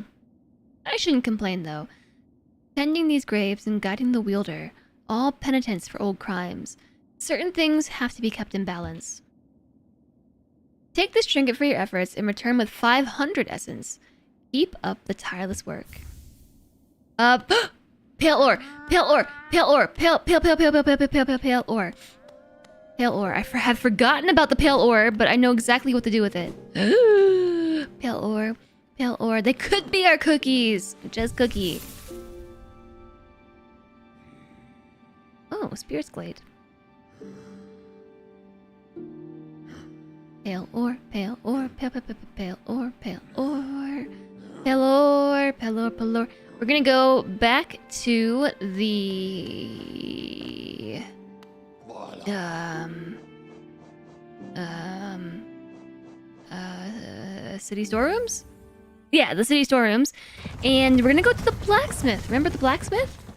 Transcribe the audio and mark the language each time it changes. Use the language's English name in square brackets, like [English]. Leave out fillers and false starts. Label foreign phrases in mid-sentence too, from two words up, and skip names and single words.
[English] I shouldn't complain, though. Tending these graves and guiding the wielder, all penitence for old crimes. Certain things have to be kept in balance. Take this trinket for your efforts and return with 500 essence. Keep up the tireless work. Pale ore! Pale ore! Pale ore! Pale ore. Pale ore. I have forgotten about the pale ore, but I know exactly what to do with it. Pale ore. Pale ore. They could be our cookies. Just cookie. Oh, Spirit's Glade. Pale ore, pale ore, pale ore, pale ore. Pale ore, pale ore, pale ore. We're gonna go back to the... city storerooms? Yeah, the city storerooms. And we're gonna go to the blacksmith. Remember the blacksmith?